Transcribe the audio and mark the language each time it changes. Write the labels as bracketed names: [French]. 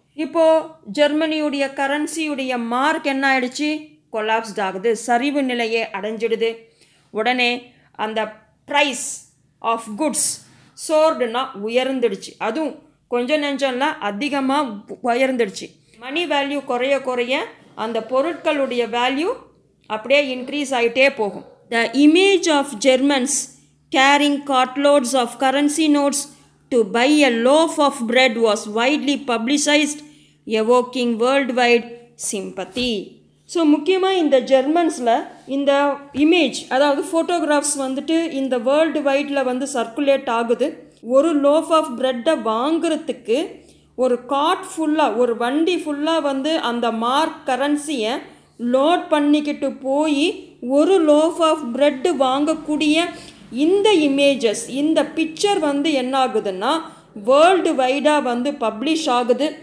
[Tamil] இப்போது ஜெர்மனியுடைய கரன்சியுடைய மார்க் என்ன ஆயிடுச்சு, கொலாப்ஸ்ட் ஆகுது, சரிவு நிலையை அடைஞ்சிடுது. உடனே அந்த [English] price of goods [Tamil] சோர்டுனா உயர்ந்துடுச்சு. அதுவும் கொஞ்சம் நெஞ்சம்லாம் அதிகமாக உயர்ந்துடுச்சு. மணி வேல்யூ குறைய குறைய அந்த பொருட்களுடைய வேல்யூ அப்படியே இன்க்ரீஸ் ஆகிட்டே போகும். [English] The image of Germans carrying cartloads of currency notes to buy a loaf of bread was widely publicized, evoking worldwide sympathy. [Tamil] So முக்கியமாக இந்த ஜெர்மன்ஸில் இந்த இமேஜ், அதாவது ஃபோட்டோகிராஃப்ஸ் இந்த வேர்ல்டு வைடில் சர்க்குலேட் ஆகுது. ஒரு [English] loaf of ப்ரெட்டை [Tamil] வாங்குறதுக்கு ஒரு கார்ட் ஃபுல்லாக, ஒரு வண்டி ஃபுல்லாக வந்து அந்த மார்க் கரன்சியை லோட் பண்ணிக்கிட்டு போய் ஒரு [English] loaf of bread [Tamil] வாங்கக்கூடிய இந்த இமேஜஸ், இந்த பிக்சர் வந்து என்ன ஆகுதுன்னா வேர்ல்டு வைடாக வந்து பப்ளிஷ் ஆகுது.